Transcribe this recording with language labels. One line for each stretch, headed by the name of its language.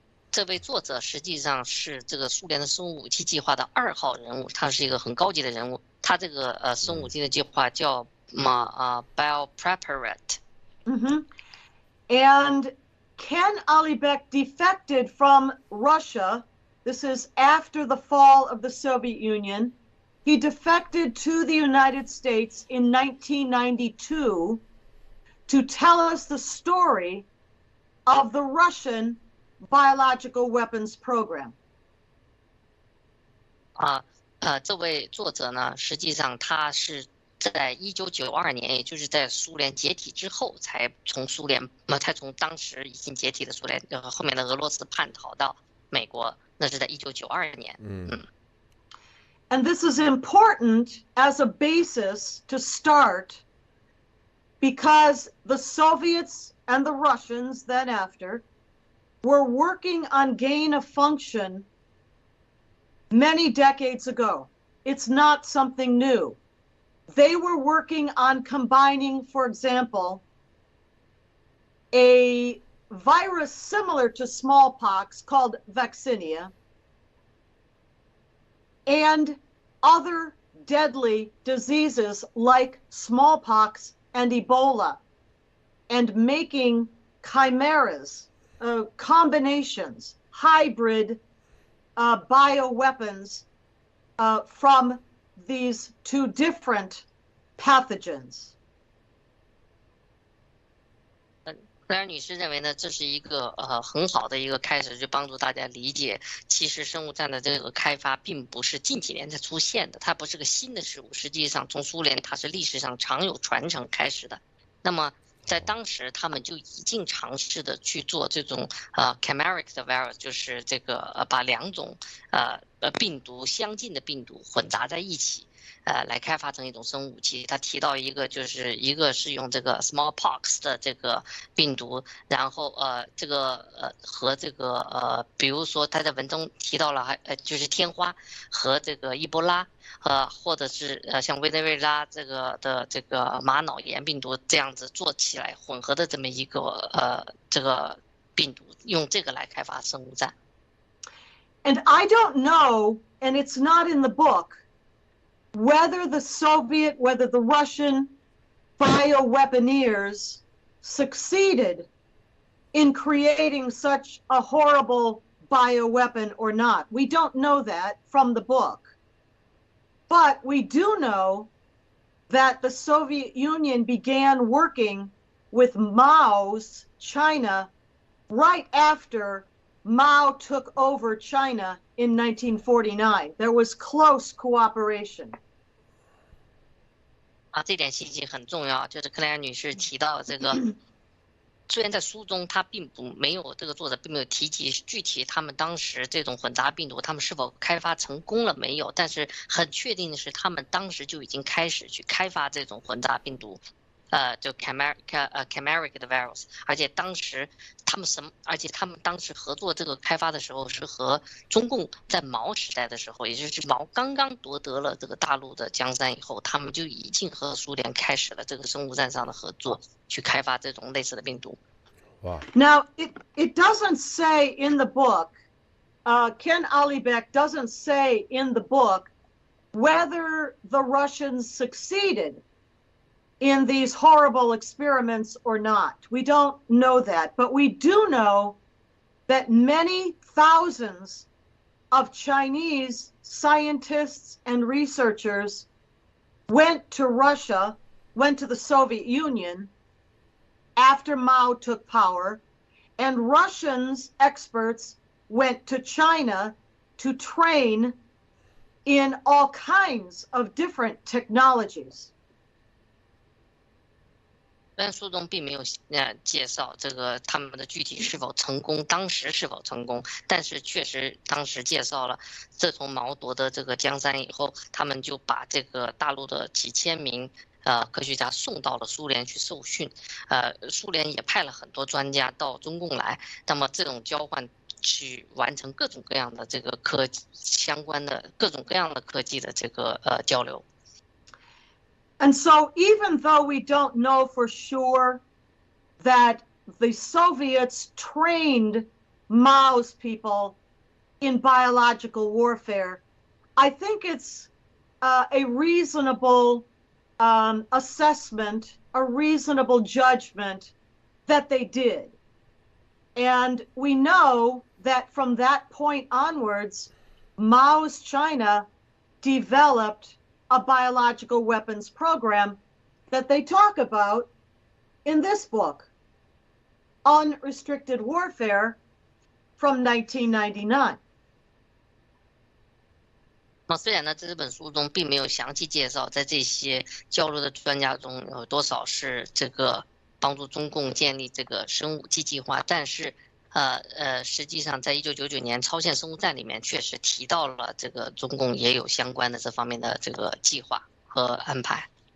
Chinese: 这位作者实际上是这个苏联的生物武器计划的2号人物，他是一个很高级的人物。他这个生物武器的计划叫Biopreparat。
English: And Ken Alibek defected from Russia. This is after the fall of the Soviet Union. He defected to the United States in 1992 to tell us the story of the Russian biological weapons program.
Chinese: 这位作者呢，实际上他是在1992年，也就是在苏联解体之后，才从当时已经解体的苏联后面的俄罗斯叛逃到美国，那是在1992年。
English: And this is important as a basis to start because the Soviets and the Russians then after were working on gain of function many decades ago. It's not something new. They were working on combining, for example, a virus similar to smallpox called vaccinia and other deadly diseases like smallpox and Ebola, and making chimeras, combinations, hybrid bioweapons from these two different pathogens.
Chinese: 克莱尔女士认为呢，这是一个很好的一个开始，就帮助大家理解，其实生物战的这个开发并不是近几年才出现的，它不是个新的事物，实际上从苏联它是历史上常有传承开始的。那么在当时他们就已经尝试的去做这种chimeric 的 virus， 就是这个把2种病毒相近的病毒混杂在一起。来开发成一种生物武器。他提到一个，就是一个是用这个 smallpox 的这个病毒，然后这个和这个比如说他在文中提到了就是天花和这个伊波拉或者是像委内瑞拉这个的这个马脑炎病毒这样子做起来混合的这么一个这个病毒，用这个来开发生物战。
English: And I don't know, and it's not in the book, whether the Russian bioweaponeers succeeded in creating such a horrible bioweapon or not. We don't know that from the book. But we do know that the Soviet Union began working with Mao's China right after Mao took over China in 1949. There was close cooperation.
Chinese: 这点信息很重要，就是克莱尔女士提到这个，虽然在书中他没有这个作者并没有提及具体他们当时这种混杂病毒他们是否开发成功了没有，但是很确定的是他们当时就已经开始去开发这种混杂病毒。就 chimeric 的 virus， 而且他们当时合作这个开发的时候是和中共在毛时代的时候，也就是毛刚刚夺得了这个大陆的江山以后，他们就已经和苏联开始了这个生物战上的合作，去开发这种类似的病毒。哇
English: Now, it doesn't say in the book, Ken Alibek doesn't say in the book whether the Russians succeeded in these horrible experiments or not. We don't know that, but we do know that many thousands of Chinese scientists and researchers went to Russia, went to the Soviet Union after Mao took power, and Russians experts went to China to train in all kinds of different technologies.
Chinese: 虽然书中并没有介绍这个他们的具体是否成功，当时是否成功，但是确实当时介绍了，自从毛夺得这个江山以后，他们就把这个大陆的几千名科学家送到了苏联去受训，苏联也派了很多专家到中共来，那么这种交换去完成各种各样的这个相关的各种各样的科技的这个交流。
English: And so even though we don't know for sure that the Soviets trained Mao's people in biological warfare, I think it's a reasonable assessment, a reasonable judgment that they did. And we know that from that point onwards, Mao's China developed a biological weapons program that they talk about in this book, Unrestricted Warfare from 1999.
Chinese: 虽然呢，这本书中并没有详细介绍，在这些交流的专家中有多少是这个帮助中共建立这个生物武器计划，但是实际上在1999年超限生物战里面确实提到了这个中共也有相关的这方面的这个计划和安排。